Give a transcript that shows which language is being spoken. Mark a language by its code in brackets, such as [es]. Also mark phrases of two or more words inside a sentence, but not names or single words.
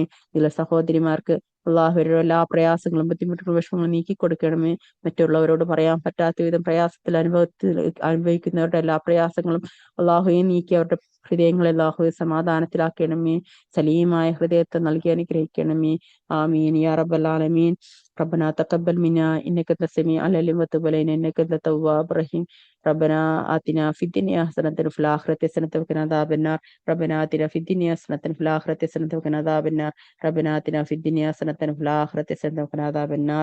[ml] ഇതിലെ സഹോദരിമാർക്ക് അല്ലാഹുവേ എല്ലാ പ്രയാസങ്ങളും ബുദ്ധിമുട്ടുകളും വിഷമങ്ങളും നീക്കി കൊടുക്കണമേ. മറ്റുള്ളവരോട് പറയാൻ പറ്റാത്ത വിധം പ്രയാസത്തിൽ അനുഭവിക്കുന്നവരുടെ എല്ലാ പ്രയാസങ്ങളും അല്ലാഹുവേ നീക്കി അവരുടെ ഹൃദയങ്ങളെ അല്ലാഹുവേ സമാധാനത്തിലാക്കണമേ. സലീമായ ഹൃദയത്തെ നൽകി അനുഗ്രഹിക്കണമേ. [ar] آمين يا رب العالمين. ربنا تقبل منا إنك أنت السميع العليم وتب علينا إنك أنت التواب الرحيم. ربنا آتنا في الدنيا حسنة وفي الآخرة حسنة وقنا عذاب النار. ربنا آتنا في الدنيا حسنة وفي الآخرة حسنة وقنا عذاب النار. ربنا آتنا في الدنيا حسنة وفي الآخرة حسنة وقنا عذاب النار.